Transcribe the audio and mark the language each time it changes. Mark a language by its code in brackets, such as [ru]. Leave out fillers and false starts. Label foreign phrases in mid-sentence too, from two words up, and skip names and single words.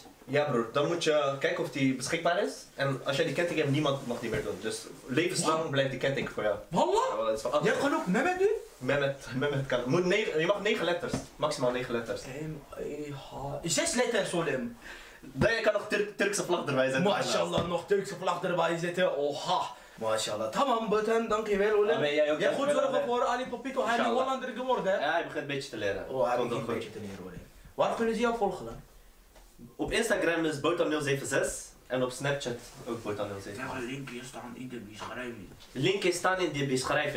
[nl] Ja, broer, dan moet je kijken of die beschikbaar is. En als jij die kenteken hebt, niemand mag die meer doen. Dus levenslang blijft die kenteken voor jou. Wallah? Ja, wel, dat is wel Je hebt genoeg Mehmet nu? Mehmet kan. Je mag 9 letters. Maximaal 9 letters. 6 letters, Olem. Dan je kan nog Turkse vlag erbij zetten. Mashallah, nog Turkse vlag erbij zitten. Oha. Mashallah. Tamam, Batan, dankjewel, Olem. Ja, maar jij ook, Jij ja, goed ik ben zorgen erbij. voor Ali Papito. Hij is een Inshallah. Hollander geworden, hè? Ja, hij begint een beetje te leren. Oh, hij Komt begint wel een goed. beetje te leren, Olem. Waar kunnen ze jou volgen dan? Op Instagram is Botan076 en op Snapchat ook Botan076. Zeg, linkjes staan in de beschrijving. Linkjes staan in de beschrijving.